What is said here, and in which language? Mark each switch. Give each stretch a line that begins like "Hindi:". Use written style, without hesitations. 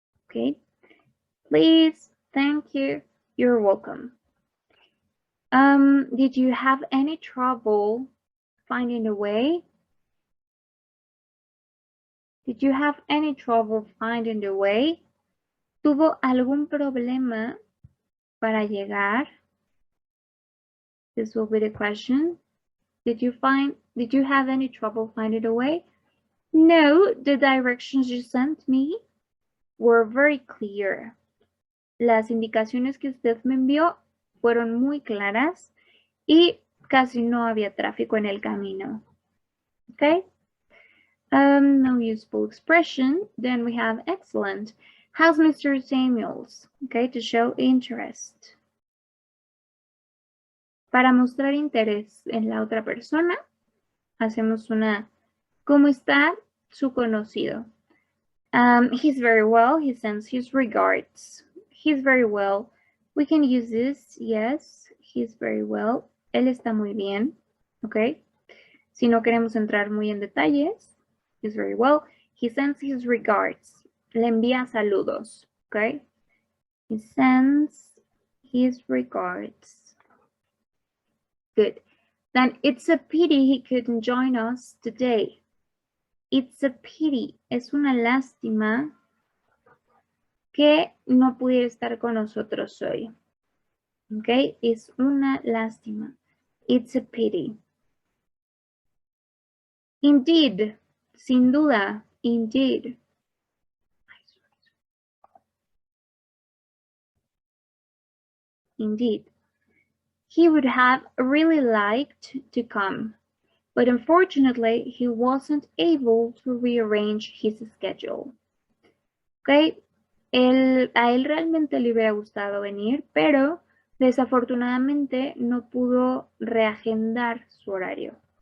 English: Okay, please, thank you. You're welcome. Did you have any trouble finding a way? Did you have any trouble finding the way?
Spanish: ¿Tuvo algún problema para llegar?
English: This will be the question. Did you have any trouble finding a way? No, the directions you sent me were very clear.
Spanish: Las indicaciones que usted me envió fueron muy claras y casi no había tráfico en el camino.
English: Okay? No useful expression. Then we have excellent. How's Mr. Samuels? Okay, to show interest.
Spanish: Para mostrar interés en la otra persona, hacemos una, ¿cómo está su conocido?
English: He's very well. He sends his regards. He's very well. We can use this. Yes, he's very well.
Spanish: Él está muy bien.
English: Okay.
Spanish: Si no queremos entrar muy en detalles,
English: he's very well. He sends his regards.
Spanish: Le envía saludos.
English: Okay. He sends his regards. Good. Then it's a pity he couldn't join us today. It's a pity.
Spanish: Es una lástima que no pudiera estar con nosotros hoy. Ok, es una lástima.
English: It's a pity. Indeed,
Spanish: sin duda,
English: indeed. Indeed. He would have really liked to come, but unfortunately he wasn't able to rearrange his schedule.
Spanish: Ok, a él realmente le hubiera gustado venir, pero desafortunadamente no pudo reagendar su horario.